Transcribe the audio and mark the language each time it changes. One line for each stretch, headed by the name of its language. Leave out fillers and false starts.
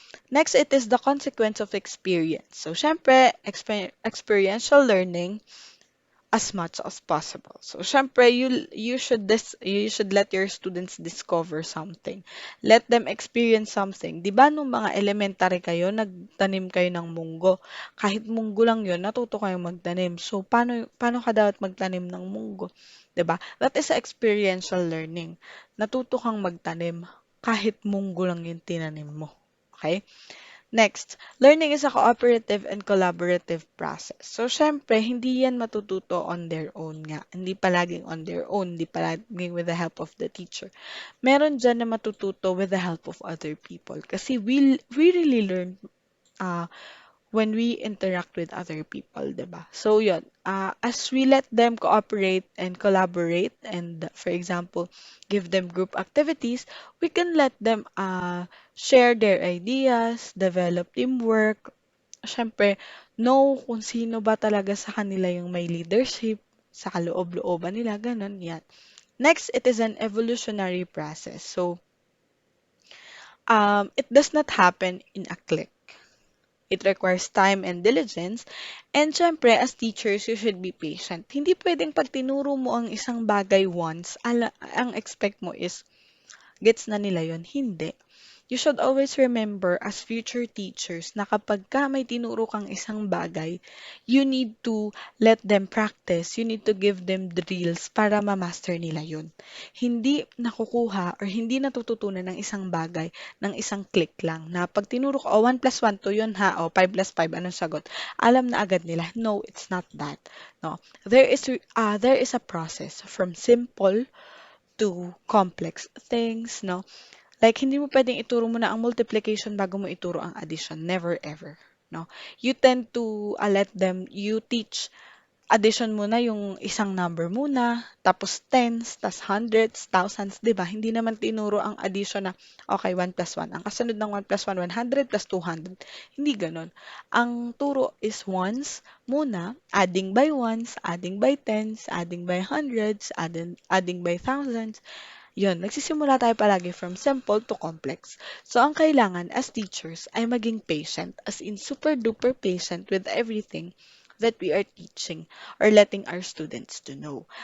English: Next, it is the consequence of experience. So, syempre, experiential learning as much as possible. So, syempre, you should let your students discover something. Let them experience something.
Filipino: 'Di ba nung mga elementary kayo, nagtanim kayo ng munggo. Kahit munggo lang 'yon, natuto kayong magtanim. So, paano ka dapat magtanim ng munggo? 'Di ba?
English: That is experiential learning.
Filipino: Natuto kang magtanim kahit munggo lang 'yung tinanim mo. Okay?
English: Next, learning is a cooperative and collaborative process.
Filipino: So, syempre, hindi yan matututo
English: on their own
Filipino: nga. Hindi palaging
English: on their own,
Filipino: hindi palaging
English: with the help of the teacher.
Filipino: Meron dyan na matututo
English: with the help of other people. Kasi we really learn uh, when we interact with other people, 'di ba? So, yun. As we let them cooperate and collaborate and, for example, give them group activities, we can let them share their ideas, develop teamwork, syempre, know
Filipino: kung sino ba talaga sa kanila yung may leadership, sa kaloob-looban nila, ganun, yan.
English: Next, it is an evolutionary process. So, it does not happen in a click. It requires time and diligence. And syempre, as teachers, you should be patient.
Filipino: Hindi pwedeng pag tinuro mo ang isang bagay once, ang expect mo is, gets na nila yon. Hindi.
English: You should always remember as future teachers
Filipino: na kapag ka may tinuro kang isang bagay,
English: you need to let them practice. You need to give them drills
Filipino: para ma-master nila yun. Hindi nakukuha or hindi natututunan ng isang bagay ng isang click lang na pag tinuro ko, 1 plus 1 to yun ha, 5 plus 5, anong sagot? Alam na agad nila.
English: No, it's not that. No. There is a process from simple to complex things, no?
Filipino: Like, hindi mo pwedeng ituro mo na ang multiplication bago mo ituro ang addition.
English: Never ever. No? You tend to you teach addition
Filipino: muna yung isang number muna, tapos tens, tas hundreds,
English: thousands, di ba?
Filipino: Hindi naman tinuro ang addition na, okay, 1 plus 1. Ang kasunod ng 1 plus 1, 100 plus 200. Hindi ganon. Ang turo
English: is ones muna, adding by ones, adding by tens, adding by hundreds, adding by thousands.
Filipino: Yun, nagsisimula tayo palagi
English: from simple to complex. So,
Filipino: ang kailangan
English: as teachers ay maging patient, as in super duper patient with everything that we are teaching or letting our students to know.